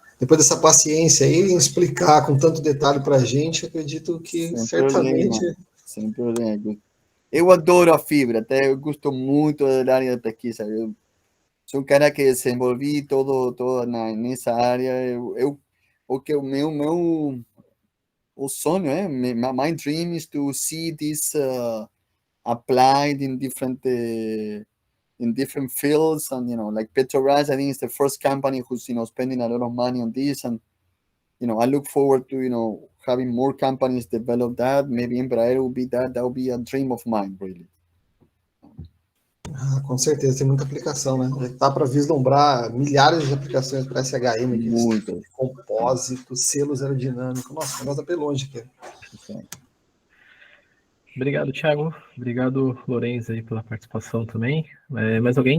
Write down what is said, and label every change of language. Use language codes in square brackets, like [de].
[pt] Depois dessa paciência aí, em explicar com tanto detalhe para a gente, acredito que certamente... Sem problema. Eu adoro a fibra, até eu gosto muito da área de pesquisa. Eu sou um cara que desenvolvi todo nessa área. O sonho, [en] my dream is to see this applied in different fields, and like Petrobras, I think it's the first company who's spending a lot of money on this, and I look forward to having more companies develop that. Maybe Embraer will be that will be a dream of mine, really. [pt] Com certeza, tem muita aplicação, né? Dá para vislumbrar milhares de aplicações para SHM, compósito, selos aerodinâmicos. Nossa, o negócio tá bem longe aqui. Obrigado, Thiago. Obrigado, Lorenzo, aí, pela participação também. Mais alguém?